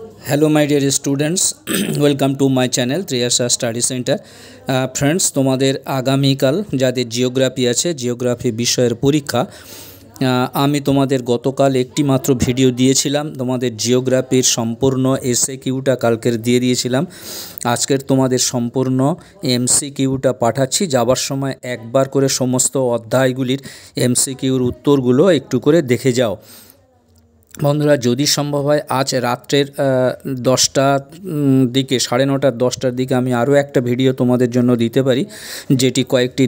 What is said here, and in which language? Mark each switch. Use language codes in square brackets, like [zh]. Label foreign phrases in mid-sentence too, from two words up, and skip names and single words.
[en] Hello my dear students welcome to my channel Triyasha Study Centre friends [bn] তোমাদের আগামীকাল যাদের জিওগ্রাফি আছে জিওগ্রাফি বিষয়ের পরীক্ষা আমি তোমাদের গতকাল একটি মাত্র ভিডিও দিয়েছিলাম তোমাদের জিওগ্রাফির সম্পূর্ণ এসএকিউটা কালকের দিয়ে দিয়েছিলাম আজকের তোমাদের সম্পূর্ণ এমসিকিউটা पाठाচ্ছি যাবার সময় একবার করে সমস্ত অধ্যায়গুলির এমসিকিউর উত্তরগুলো একটু করে দেখে যাও বন্ধুরা যদি সম্ভব হয় আজ রাত্রের 10টার দিকে 9:30 10টার দিকে আমি আরও একটা ভিডিও তোমাদের জন্য দিতে পারি যেটি কয়েকটি